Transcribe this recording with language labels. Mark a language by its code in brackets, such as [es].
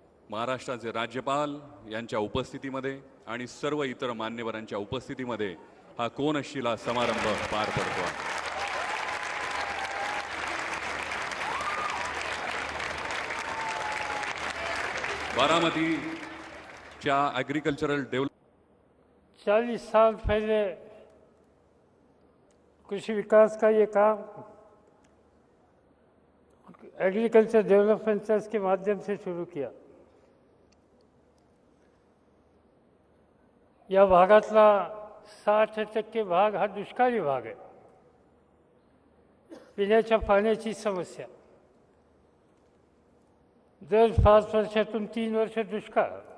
[mr] महाराष्ट्राचे राज्यपाल यांच्या उपस्थितीमध्ये आणि सर्व इतर मान्यवरांच्या उपस्थितीमध्ये हा कोनशिला समारंभ पार पडतो आहे। बारामतीच्या ॲग्रिकल्चरल डेव्हलप [hi] 40 साल पहले कृषि विकास का ये काम एग्रीकल्चर डेवलपमेंट ट्रस्ट के माध्यम से शुरू किया। [mr] या भागातला 60% भाग हा दुष्काळी भाग आहे। पिण्याच्या पाण्याची समस्या, दर 5 वर्षातून 3 वर्ष दुष्काळ।